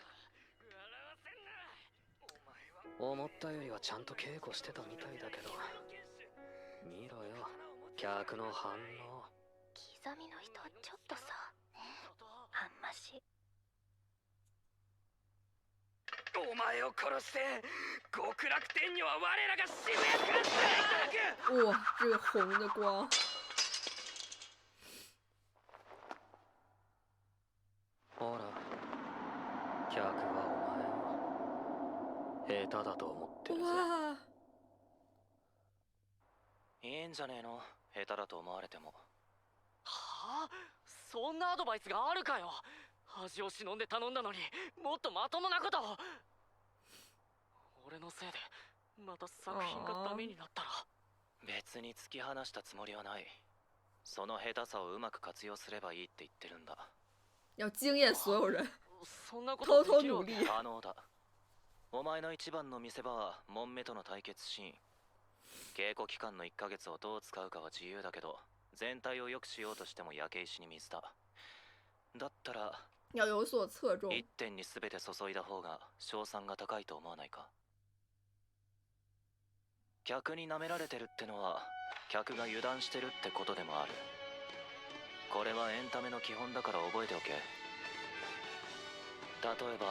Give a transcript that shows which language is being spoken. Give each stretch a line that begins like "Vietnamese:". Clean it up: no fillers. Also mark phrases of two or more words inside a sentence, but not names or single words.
Japanese: 思ったよりはちゃんと稽古してたみたいだけど、見ろよ、客の反応。刻みの人ちょっとさ、あんまし。お前を殺して極楽天女は我らが渋谷から連れていく。
Chinese: 哇，这个红的光。
Japanese: ほら、客はお前を下手だと思ってるぜ。哇，いいんじゃねえの、下手だと思われても。ははあ、そんなアドバイスがあるかよ。恥を忍んで頼んだのにもっとまともなことを。俺のせいでまた作品がダメになったら。別に突き放したつもりはない。その下手さをうまく活用すればいいって言ってるんだ。
Chinese: 要惊艳所有人，
Japanese: そんなこと
Chinese: 偷偷
Japanese: できるわけ。
Chinese: 努力。
Japanese: 可能だ。お前の一番の見せ場はモンメとの対決シーン。稽古期間の1ヶ月をどう使うかは自由だけど、全体を良くしようとしても焼け石に水だ。だったら
Chinese: 要有所侧重。
Japanese: 一点に全て注いだ方が賞賛が高いと思わないか。客に舐められてるってのは客が油断してるってことでもある。これはエンタメの基本だから覚えておけ。例えば